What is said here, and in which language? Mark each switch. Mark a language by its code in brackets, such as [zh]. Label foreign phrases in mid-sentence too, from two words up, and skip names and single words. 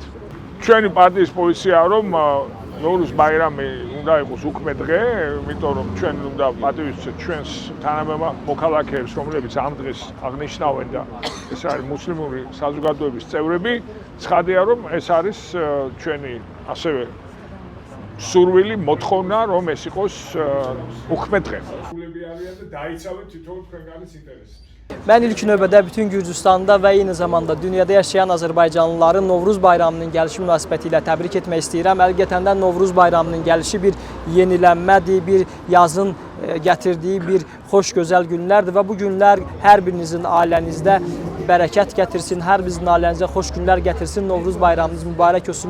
[ka] ჩვენი პარტიის პოზიციაა, რომ ნოვრუზ ბაირამი უნდა იყოს უქმე დღე, იმიტომ რომ ჩვენ უნდა პატივისცეთ ჩვენს თანამოქალაქეებს, რომლებიც ამ დღეს აღნიშნავენ და ეს არის მუსლიმური საზოგადოების წევრები. ცხადია, რომ ეს არის ჩვენი ასევე სურვილი, მოთხოვნა, რომ ეს იყოს უქმე დღე. სულები არიან და დაიცავენ თითოეულ ქვეყნის ინტერესებს. [az] Mən ilk növbədə bütün Gürcüstanda və eyni zamanda dünyada yaşayan Azərbaycanlıları Novruz bayramının gəlişi münasibətilə təbrik etmək istəyirəm. Həqiqətən də Novruz bayramının gəlişi bir yenilənmədir, bir yazın gətirdiyi bir xoş gözəl günlərdir və bu günlər hər birinizin ailənizdə bərəkət gətirsin, hər birinizin ailənizə xoş günlər gətirsin, Novruz bayramınız mübarək olsun.